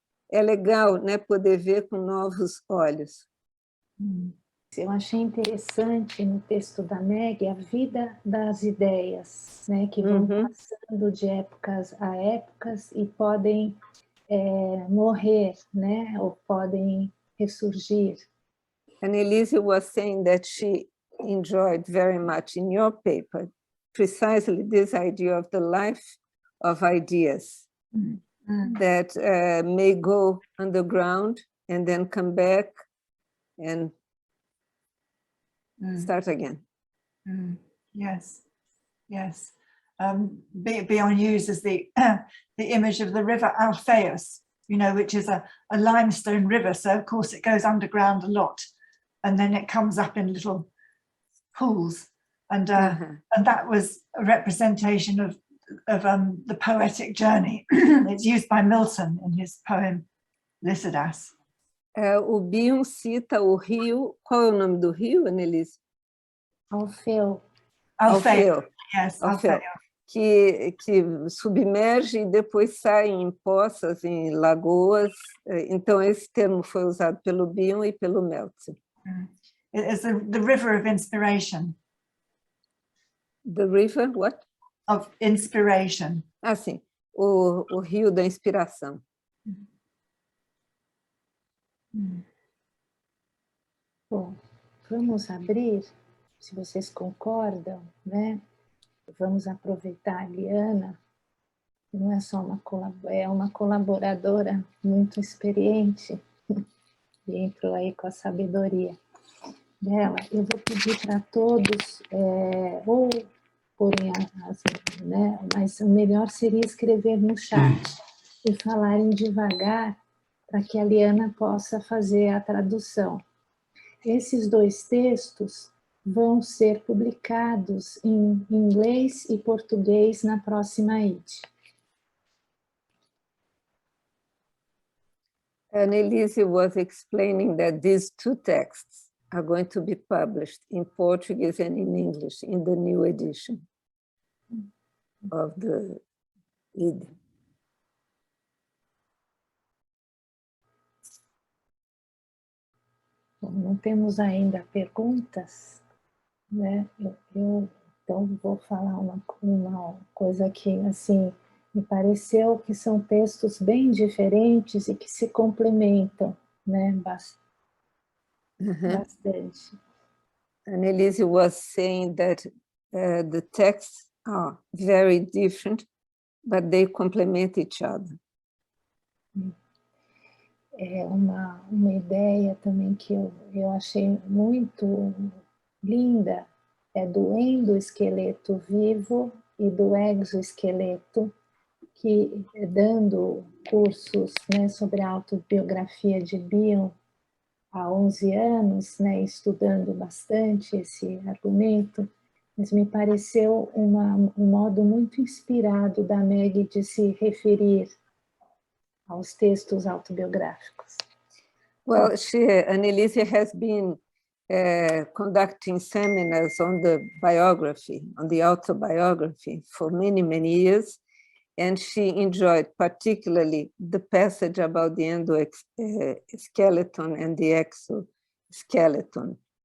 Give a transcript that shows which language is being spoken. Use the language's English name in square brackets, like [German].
[Portuguese] É legal, né, poder ver com novos olhos. Eu achei interessante no texto da Meg a vida das ideias, né, que vão passando de épocas a épocas e podem morrer, né, ou podem ressurgir. [English] Annelise was saying that she enjoyed very much in your paper precisely this idea of the life of ideas that may go underground and then come back and start again. Yes, yes. Beyond uses the image of the river Alpheus, you know, which is a limestone river. So of course it goes underground a lot, and then it comes up in little pools, and that was a representation of the poetic journey. It's used by Milton in his poem Lycidas. [Portuguese] O Bion cita o rio, qual é o nome do rio, Annelise? Alfeu. [English] Alfeu. Yes, [Portuguese] Alfeu. Que submerge e depois sai em poças, em lagoas. Então, esse termo foi usado pelo Bion e pelo Meltzer. [English] It's the river of inspiration. The river, what? Of inspiration. [Portuguese] Ah, sim. O rio da inspiração. Bom, vamos abrir, se vocês concordam, né? Vamos aproveitar a Liana, que não é só uma colaboradora muito experiente, e entrou aí com a sabedoria dela. Eu vou pedir para todos, ou porem né? Mas o melhor seria escrever no chat e falarem devagar para que a Liana possa fazer a tradução. Esses dois textos vão ser publicados em inglês e português na próxima ID. [English] Annelise was explaining that these two texts are going to be published in Portuguese and in English in the new edition of the ID. [Portuguese] Bom, não temos ainda perguntas, né? Eu então vou falar uma coisa que, assim, me pareceu que são textos bem diferentes e que se complementam, né? Bastante. [English] Annelise was saying that the texts are very different, but they complement each other. [Portuguese] É uma ideia também que eu achei muito linda, é do endoesqueleto vivo e do exoesqueleto, que dando cursos, né, sobre a autobiografia de Bion há 11 anos, né, estudando bastante esse argumento, mas me pareceu um modo muito inspirado da Meg de se referir aos textos autobiográficos. [English] Well, Annelise has been conducting seminars on the biography, on the autobiography for many, many years, and she enjoyed particularly the passage about the endoskeleton and the exoskeleton.